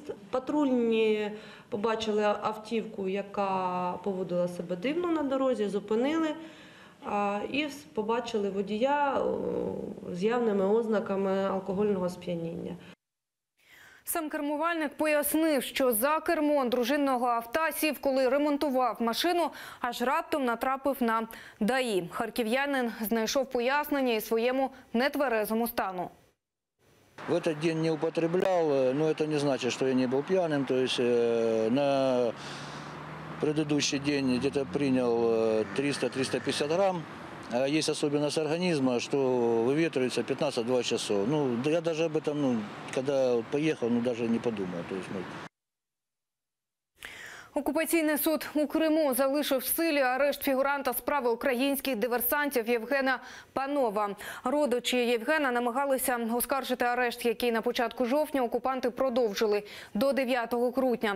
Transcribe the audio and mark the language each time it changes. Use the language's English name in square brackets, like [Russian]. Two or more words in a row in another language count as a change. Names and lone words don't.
[Ukrainian] Патрульні побачили автівку, яка поводила себе дивно на дорозі, зупинили і побачили водія з явними ознаками алкогольного сп'яніння. Сам кермувальник пояснив, що за кермо дружинного авто сів, коли ремонтував машину, аж раптом натрапив на ДАІ. Харків'янин знайшов пояснення і своєму нетверезому стану. [Russian] В этот день не употреблял, но это не значит, что я не был пьяным. То есть на предыдущий день где-то принял 300-350 грамм. Есть особенность организма, что выветривается 15-20 часов. Я даже об этом, когда поехал, даже не подумал. То есть, [Ukrainian] Окупаційний суд у Криму залишив в силі арешт фігуранта справи українських диверсантів Євгена Панова. Родичі Євгена намагалися оскаржити арешт, який на початку жовтня окупанти продовжили до 9 грудня.